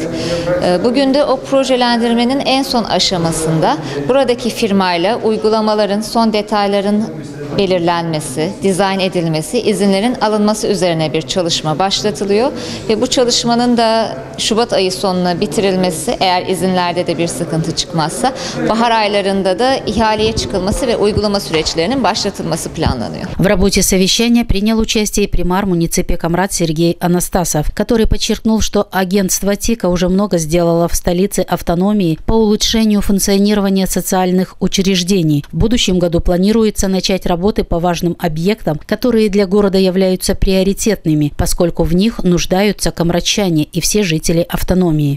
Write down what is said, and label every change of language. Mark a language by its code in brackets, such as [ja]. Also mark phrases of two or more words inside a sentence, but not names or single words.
[tr] Bugün de o projelendirmenin en son aşamasında buradaki firmayla uygulamaların son detayların belirlenmesi, dizayn edilmesi, izinlerin alınması üzerine bir çalışma başlatılıyor ve bu çalışmanın da Şubat ayı sonuna bitirilmesi, eğer izinlerde de bir sıkıntı çıkmazsa, bahar aylarında da ihaleye çıkılması ve uygulama süreçlerinin başlatılması planlanıyor. [ru] В работе совещания принял участие и примар муниципия Камрат Сергей Анастасов, который подчеркнул, что агентство ТИКа уже много сделало в столице автономии по улучшению функционирования социальных учреждений. В будущем году планируется начать работы по важным объектам, которые для города являются приоритетными, поскольку в них нуждаются камратчане и все жители автономии.